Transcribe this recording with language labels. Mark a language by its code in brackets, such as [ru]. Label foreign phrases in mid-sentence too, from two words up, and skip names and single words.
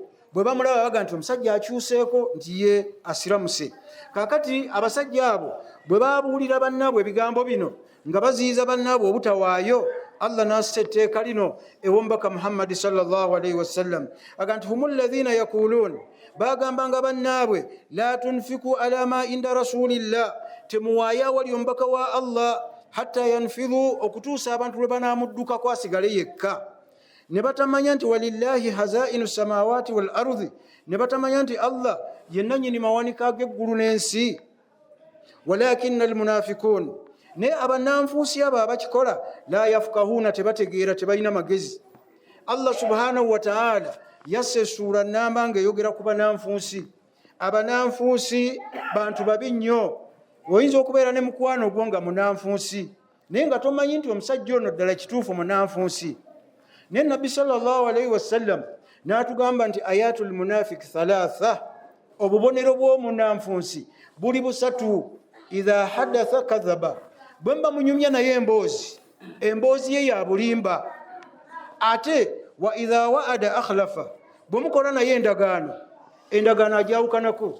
[lg] Bwe bamulaba baga nti omusajja akyuseeko nti ye asiramuse. Kaakati abasajja abo bwe babuulira bannaabwe ebigambo bino nga baziyiza bannaabwe obutawaayo, Allah n'assa etteeka lino ew'omubaka Muhammad [ar] صلى الله عليه وسلم [lg] aga nti [ar] هم الذين يقولون, [lg] bagambanga bannaabwe [ar] لا تنفقوا على من عند رسول الله, [lg] temuwaayo awali omubaka wa Allah [ar] حتى ينفضوا, [lg] okutuusa abantu lwe banaamuddukako asigale yekka. Ne batamanya nti [ar] ولله خزائن السماوات والأرض, [lg] ne batamanya nti Allah yenna nnyini mawanika g'eggulu n'ensi. [ar] ولكن المنافقين, [lg] naye abannanfuusi abo abakikola [ar] لا يفقهون, [lg] tebategeera, tebalina magezi. [ar] الله سبحانه وتعالى [lg] yasse essuula nnamba ng'eyogera ku bannanfuusi. Abannanfuusi bantu babi nnyo. Oyinza okubeera ne mukwano gwo nga munanfuusi, naye nga tomanyi nti omusajja ono ddala kituufu munanfunsi. naye nabbi [ar] صلى الله عليه وسلم [lg] n'atugamba nti [ar] آية المنافق ثلاث, [lg] obubonero bw'omunanfunsi buli busatu. [ar] إذا حدث كذب, [lg] bwe mba munyumya naye emboozi ye ya bulimba. ate [ar] وإذا وعد أخلف, [lg] bwe mukola naye endagaano ajawukanako.